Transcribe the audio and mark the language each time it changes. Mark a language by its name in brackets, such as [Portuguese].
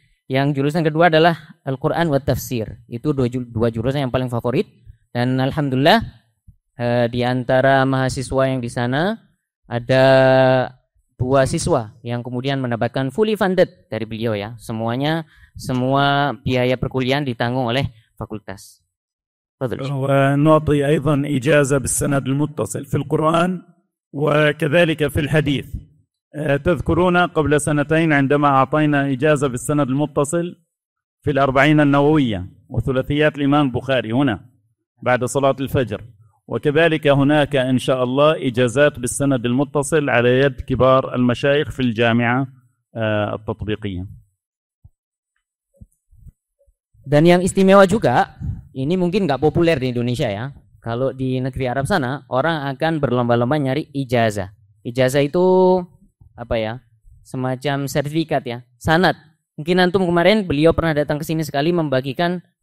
[Indonesian] Yang jurusan kedua adalah Al-Quran wa Tafsir. Itu dua jurusan yang paling favorit. Dan alhamdulillah di antara mahasiswa yang di sana ada 2 siswa yang kemudian mendapatkan fully funded dari beliau ya. Semua biaya perkuliahan ditanggung oleh fakultas. [Arabic] ونعطي أيضا إجازة بالسند المتصل في القرآن وكذلك في الحديث. تذكرون قبل 2 عندما أعطينا إجازة بالسند المتصل في 40 النووية وثلاثيات الإمام البخاري هنا بعد صلاة الفجر، وكذلك هناك إن شاء الله إجازات بالسند المتصل على يد كبار المشايخ في الجامعة التطبيقية. [Indonesian] Dan yang istimewa juga, ini mungkin nggak populer di Indonesia ya. Kalau di negeri Arab sana, orang akan berlomba-lomba nyari ijazah. Ijazah itu apa ya? Semacam sertifikat ya, sanad. Mungkin antum kemarin beliau pernah datang ke sini sekali membagikan